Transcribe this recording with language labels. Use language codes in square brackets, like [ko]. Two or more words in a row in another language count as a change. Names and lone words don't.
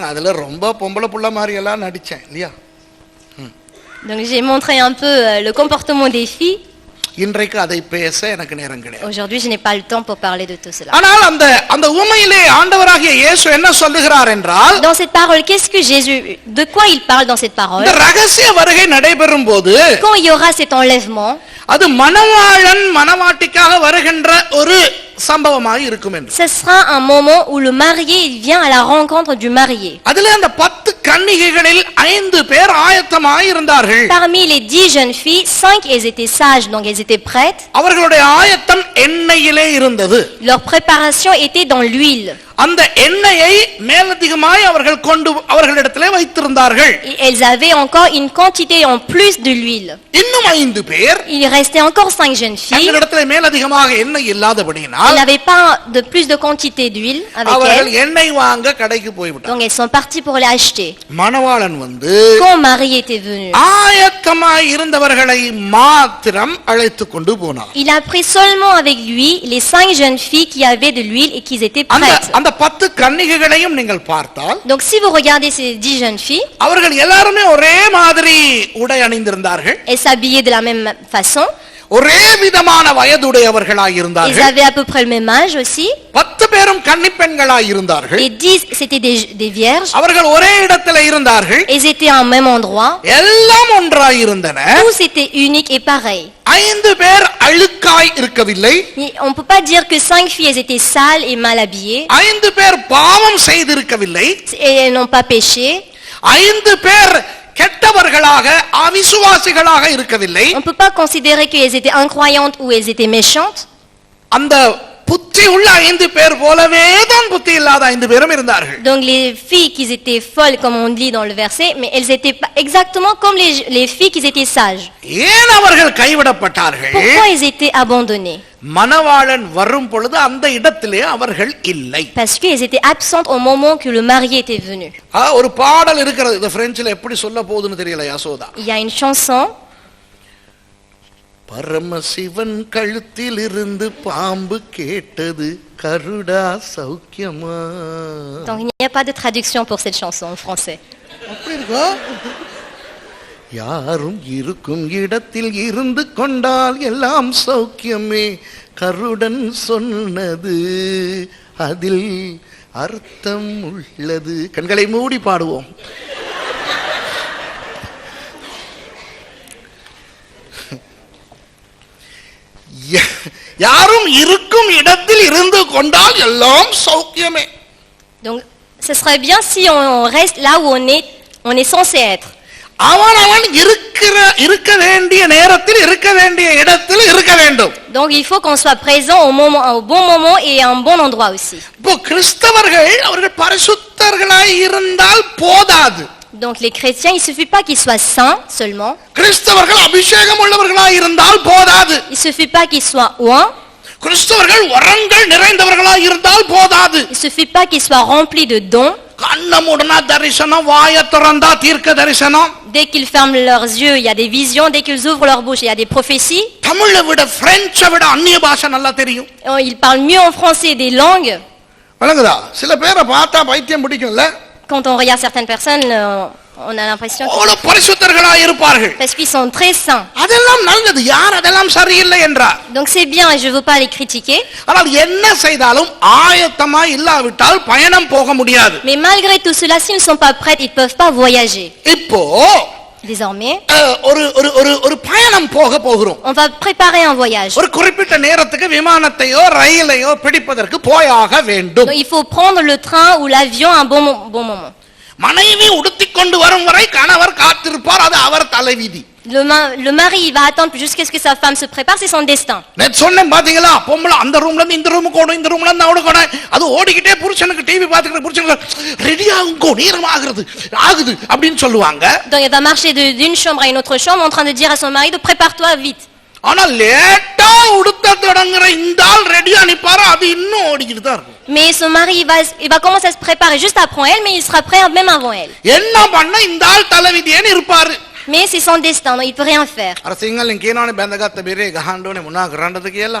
[ta] அதுல ரொம்ப பொம்பளை புள்ள மாதிரி எல்லாம் நடிச்சேன் இல்லையா? [fr] Donc j'ai montré un peu le comportement des filles. [ta] இன்றைக்கு அதை பேச எனக்கு நேரம் கிடையாது. [fr] Aujourd'hui, je n'ai pas le temps pour parler de tout cela. [ta] ஆனால் அந்த உவமையிலே ஆண்டவராகிய இயேசு என்ன சொல்லுகிறார் என்றால், [fr] Dans cette parole, qu'est-ce que Jésus, de quoi il parle dans cette parole? [ta] இந்த ரகசிய வருகை நடைபெறும் போது [fr] Quand il y aura cet enlèvement, [ta] அது மணவாளன் மணவாட்டிக்காக வருகின்ற ஒரு சம்பவமாக இருக்கும் என்று. [fr] ce sera un moment où le marié il vient à la rencontre du marié. [ta] அதிலே அந்த 10 கன்னிகைகளில் 5 பேர் ஆயத்தமாய் இருந்தார்கள். [fr] Parmi les 10 jeunes filles, 5 elles étaient sages, donc elles étaient prêtes. [ta] அவர்களுடைய ஆயத்தம் எண்ணெயிலே இருந்தது. [fr] Leur préparation était dans l'huile. [ta] அந்த எண்ணெயை மேலதிகமாய் அவர்களிடத்திலே வைத்திருந்தார்கள். [fr] Et elles avaient encore une quantité en plus de l'huile. [ta] இன்னும் 5 பேர் [fr] Il restait encore 5 jeunes filles. [ta] அவர்களிடத்திலே மேலதிகமாக எண்ணெய் இல்லாதபடியினால் [fr] Elles n'avaient pas de plus de quantité d'huile avec [ta] அவர்கள் [fr] elles. [ta] எண்ணெய் வாங்க கடைக்கு போய்விட்டார்கள். [fr] Donc elles sont parties pour les acheter. [ta] மணவாளன் வந்து [fr] quand Marie était venue, [ta] ஆயத்தமாய் இருந்தவர்களை மாத்திரம் அழைத்து கொண்டு போனார். [fr] il a pris seulement avec lui les 5 jeunes filles qui avaient de l'huile et qui étaient [ta] அந்த [fr] prêtes. [ta] அந்த 10 கன்னிகைகளையும் நீங்கள் பார்த்தால் [fr] Donc si vous regardez ces 10 jeunes filles, [ta] அவர்கள் எல்லாருமே ஒரே மாதிரி உடை அணிந்திருந்தார்கள். [fr] elles s'habillaient de la même façon. [ta] ஒரே விதமான வயதுடையவர்களாய் [fr] Ils [ta] இருந்தார்கள். [fr] avaient à peu près le même âge aussi. [ta] 10 பேரும் கன்னிப்பெண்களாய் இருந்தார்கள். [fr] Les 10, c'était des vierges. [ta] அவர்கள் ஒரே இடத்துல இருந்தார்கள். [fr] Ils étaient en même endroit. [ta] எல்லாம் ஒன்றாய் இருந்தன. [fr] Tous étaient uniques et pareils. [ta] 5 பேர் அழுக்காய் இருக்கவில்லை. [fr] On ne peut pas dire que 5 filles elles étaient sales et mal habillées. [ta] 5 பேர் பாவம் செய்திருக்கவில்லை. [fr] Et elles n'ont pas péché. [ta] 5 பேர் கெட்டவர்களாக அவிசுவாசிகளாக இருக்கவில்லை. [fr] On ne peut pas considérer qu'elles étaient incroyantes ou elles étaient méchantes. [ta] அந்த புத்தி உள்ள 5 பேர் போலவே தான் புத்தி இல்லாத 5 பேரும் இருந்தார்கள். [fr] Donc les filles qui étaient folles comme on lit dans le verset, mais elles étaient pas exactement comme les filles qui étaient sages. [ta] ஏன் அவர்கள் கைவிடப்பட்டார்கள்? [fr] Pourquoi elles étaient abandonnées? [ta] மணவாளன் வரும் பொழுது அந்த இடத்திலே அவர்கள் இல்லை. [fr] Parce qu'elles étaient absentes au moment que le marié était venu. [ta] ஒரு பாடல் இருக்கிறது. இந்த பிரெஞ்சில எப்படி சொல்ல போகுதுன்னு தெரியல யசோதா. [fr] Il y a une chanson. [ta] பரமசிவன் கழுத்தில் இருந்து பாம்பு கேட்டது கருடா சௌக்கியமா. [fr] Donc il n'y a pas de traduction pour cette chanson en français. [ta] அப்படி இருக்கா? யாரும் இருக்கும் இடத்தில் இருந்து கொண்டால் எல்லாம் சௌக்கியமே கருடன் சொன்னது அதில் அர்த்தம் உள்ளது. கண்களை மூடி பாடுவோம். யாரும் இருக்கும் இடத்தில் இருந்து கொண்டால் எல்லாம் சௌக்கியமே. [fr] Donc ce serait bien si on reste là où on est censé être. [ta] அவன் இருக்க வேண்டிய நேரத்தில் இருக்க வேண்டிய இடத்தில் இருக்க வேண்டும். [fr] Donc il faut qu'on soit présent au bon moment et à un bon endroit aussi. [ta] இப்போ கிறிஸ்தவர்கள் அவர்கள் பரிசுத்தர்களாய் இருந்தால் போதாது. [fr] Donc les chrétiens, il suffit pas qu'ils soient saints seulement. [ta] கிறிஸ்தவர்கள் அபிஷேகம் உள்ளவர்களாய் இருந்தால் போதாது. [fr] Il suffit pas qu'ils soient oints. [ta] கிறிஸ்தவர்கள் வரங்கள் நிறைந்தவர்களாய் இருந்தால் போதாது. [fr] Il suffit pas qu'ils soient remplis de dons. [ta] கண்ணமுடனா தரிசனம், வாயை திறந்தா தீர்க்க தரிசனம். [fr] Dès qu'ils ferment leurs yeux, il y a des visions. Dès qu'ils ouvrent leur bouche, il y a des prophéties. [ta] தமிழை விட பிரெஞ்சை விட அந்நிய பாஷை நல்லா தெரியும். [fr] Ils parlent mieux en français des langues. [ta] வழங்குதா? சில பேரை பார்த்தா பைத்தியம் பிடிக்கும்ல. [fr] Quand on regarde certaines personnes, on a l'impression [ta] அவ்வளவு பரிசுத்தர்களாய் இருப்பார்கள். [fr] parce qu'ils sont très saints. [ta] அதெல்லாம் நல்லது. யார் அதெல்லாம் சரியில்லை என்றார்? [fr] Donc c'est bien et je veux pas les critiquer. [ta] ஆனால் என்ன செய்தாலும் ஆயத்தமாய் இல்லாவிட்டால் பயணம் போக முடியாது. [fr] Mais malgré tout cela, s'ils ne sont pas prêts, ils peuvent pas voyager. [ta] இப்போ [fr] Désormais, [ta] ஒரு பயணம் போகிறோம். [fr] on va préparer un voyage. [ta] ஒரு குறிப்பிட்ட நேரத்துக்கு விமானத்தையோ ரயிலையோ பிடிப்பதற்கு போயாக வேண்டும். [fr] Donc il faut prendre le train ou l'avion à un bon moment. [ta] மனைவி உடுத்திக்கொண்டு வரும் வரை கணவர் காத்திருப்பார். அது அவர் தலைவிதி. [fr] Le mari il va attendre jusqu'à ce que sa femme se prépare, c'est son destin. [ta] நேத்து சொன்னேன் பாத்தீங்களா? பொம்பளை அந்த ரூம்ல இருந்து இந்த ரூமுக்கு ஓடும், இந்த ரூம்ல இருந்து அவனுக்கு ஓடும். அது ஓடிக்கிட்டே புருஷனுக்கு டிவி பாத்துக்கிட்டு புருஷனுக்கு ரெடி ஆகுங்கோ நேரம் ஆகுது அப்படின்னு சொல்லுவாங்க. [fr] Donc elle va marcher d'une chambre à une autre chambre en train de dire à son mari de prépare-toi vite. [ta] ஆனா லேட்டா உடுத்த தொடங்குற இந்த ஆள் ரெடியா நிப்பாரு. அது இன்னும் ஓடிக்கிட்டு தான் இருக்கும். [fr] Mais son mari il va commencer à se préparer juste après elle, mais il sera prêt même avant elle. [ta] என்ன பண்ண இந்த ஆள் தலைவிதியேன்னு இருப்பாரு. [fr] Mais c'est son destin, donc il peut rien faire. [si] අර සිංහලෙන් කියනවනේ බැඳගත්ත බෙරේ ගහන්න ඕනේ මොනවා කරන්නද කියලා.